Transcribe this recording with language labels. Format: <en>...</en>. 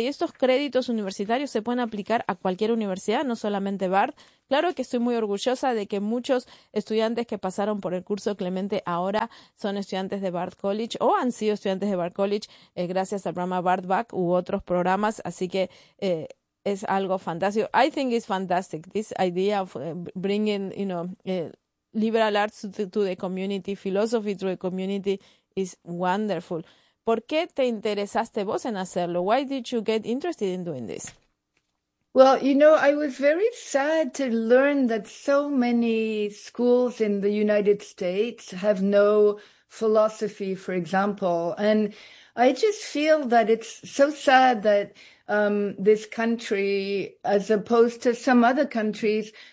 <es>Y estos créditos universitarios se pueden aplicar a cualquier universidad, no solamente Bard. Claro que estoy muy orgullosa de que muchos estudiantes que pasaron por el curso Clemente ahora son estudiantes de Bard College o han sido estudiantes de Bard College gracias al programa Bard Back u otros programas, así que es algo fantástico.</es> <en>I think it's fantastic, this idea of bringing, you know, liberal arts to the community, philosophy to the community. Is wonderful.</en> <es>¿Por qué te interesaste vos en hacerlo?</es> <en>Why did you get interested in doing this? Well, you know, I was very sad to learn that so many schools in the United States have no philosophy, for example. And I just feel that it's so sad that this country, as opposed to some other countries,</en>